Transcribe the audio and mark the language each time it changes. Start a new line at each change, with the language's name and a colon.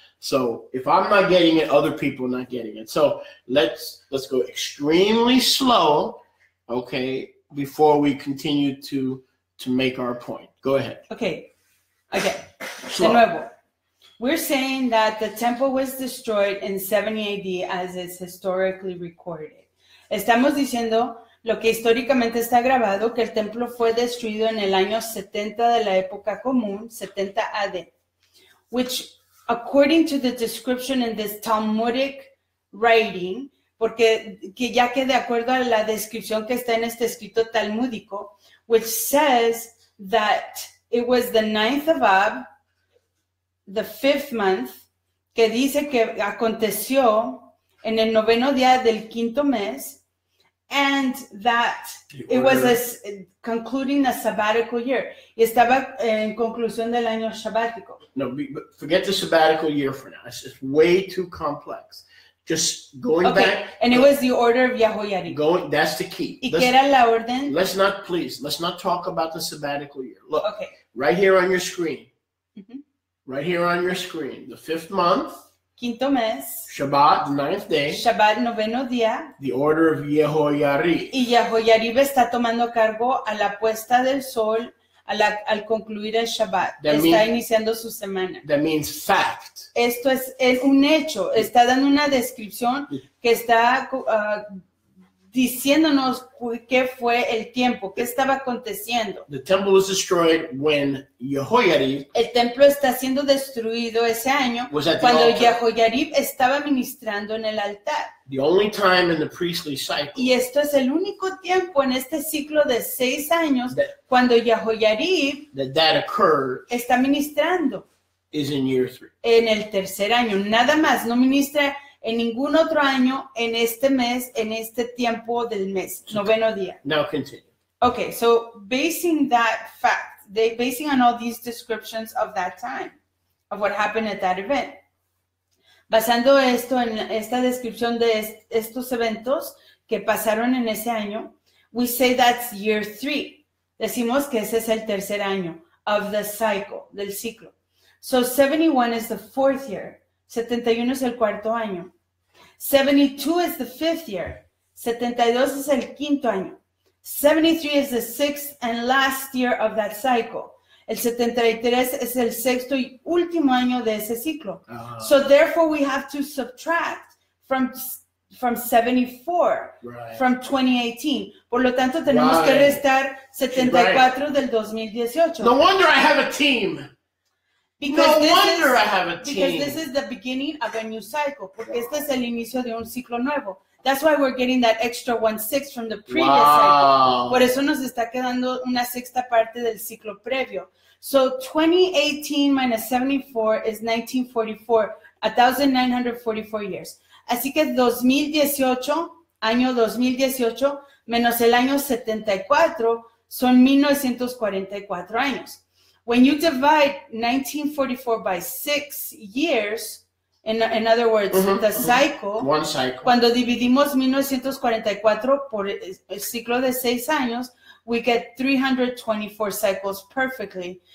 English: So if I'm not getting it, other people are not getting it. So let's go extremely slow, okay, before we continue to make our point. Go ahead. Okay, again, Slow.
Spanish: de nuevo.
English: We're saying that the temple was destroyed in 70 AD as is historically recorded.
Spanish: Estamos diciendo lo que históricamente está grabado, que el templo fue destruido en el año 70 de la época común, 70 AD,
English: which, according to the description in this Talmudic writing,
Spanish: porque ya que de acuerdo a la descripción que está en este escrito talmúdico,
English: which says that it was the 9th of Ab, the 5th month,
Spanish: que dice que aconteció en el noveno día del quinto mes,
English: and that it was concluding a sabbatical year.
Spanish: Y estaba en conclusión del año sabático.
English: No, but forget the sabbatical year for now. It's just way too complex. Just going back. And it was the order of Yahoyarib. That's the key.
Spanish: ¿Y qué era la orden?
English: Let's not talk about the sabbatical year. Look, right here on your screen. Mm-hmm. Right here on your screen. The 5th month.
Spanish: Quinto mes.
English: Shabbat, the 9th day.
Spanish: Shabbat, noveno día.
English: The order of Yehoyarib.
Spanish: Y Yahoyarib está tomando cargo a la puesta del sol al concluir el Shabbat. Está iniciando su semana.
English: That means fact.
Spanish: Esto es un hecho. Está dando una descripción que está diciéndonos qué fue el tiempo, qué estaba aconteciendo.
English: The temple was destroyed when Yehoyarib.
Spanish: El templo está siendo destruido ese año cuando Yehoyarib estaba ministrando en el altar.
English: The only time in the priestly cycle.
Spanish: Y esto es el único tiempo en este ciclo de 6 años cuando Yehoyarib
English: that occurred
Spanish: está ministrando.
English: Is in year 3.
Spanish: En el tercer año, nada más, no ministra en ningún otro año, en este mes, en este tiempo del mes, noveno día.
English: Now continue. Okay, so basing on all these descriptions of that time, of what happened at that event,
Spanish: basando esto en esta descripción de estos eventos que pasaron en ese año,
English: we say that's year 3.
Spanish: Decimos que ese es el tercer año
English: of the cycle,
Spanish: del ciclo.
English: So 71 is the 4th year.
Spanish: 71 es el cuarto año.
English: 72 is the 5th year.
Spanish: 72 es el quinto año.
English: 73 is the 6th and last year of that cycle.
Spanish: El 73 es el sexto y último año de ese ciclo.
English: So therefore we have to subtract from 74 from 2018.
Spanish: Por lo tanto tenemos que restar 74 del 2018.
English: No wonder I have a team. Because this is the beginning of a new cycle.
Spanish: Porque este es el inicio de un ciclo nuevo.
English: That's why we're getting that extra 1/6 from the previous cycle.
Spanish: Por eso nos está quedando una sexta parte del ciclo previo.
English: So 2018 minus 74 is 1944, 1944 years.
Spanish: Así que 2018, año 2018, menos el año 74 son 1944 años.
English: When you divide 1944 by 6 years, in other words, the cycle, One cycle.
Spanish: cuando dividimos 1944 por el ciclo de 6 años,
English: we get 324 cycles perfectly.